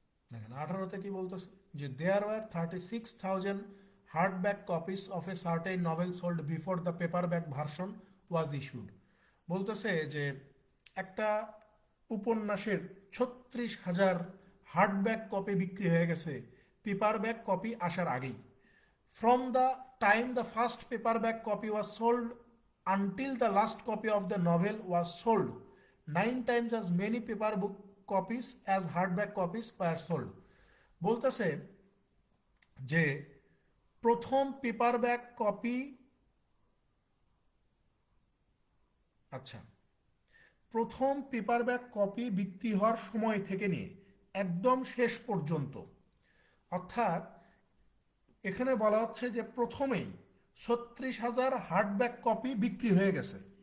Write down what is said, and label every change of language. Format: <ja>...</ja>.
<bn>দেখেন 18তে কি বলতেছে যে</bn> <en>There were 36,000 hardback copies of a certain novel sold before the paperback version was issued.</en> <bn>বলতেছে যে একটা উপন্যাসের 36,000 হার্ডব্যাক কপি বিক্রি হয়ে গেছে পেপারব্যাক কপি আসার আগেই।</bn> <en>From the time the first paperback copy was sold until the last copy of the novel was sold 9 times as many paper book copies as hardback copies were sold. বলতেছে</en> <bn>যে প্রথম paperback copy, আচ্ছা, প্রথম paperback copy বিক্রি হওয়ার সময় থেকে নিয়ে একদম শেষ পর্যন্ত, অর্থাৎ এখানে বলা হচ্ছে যে প্রথমেই ৩৬,০০০ হার্ডব্যাক কপি বিক্রি হয়ে গেছে।</bn>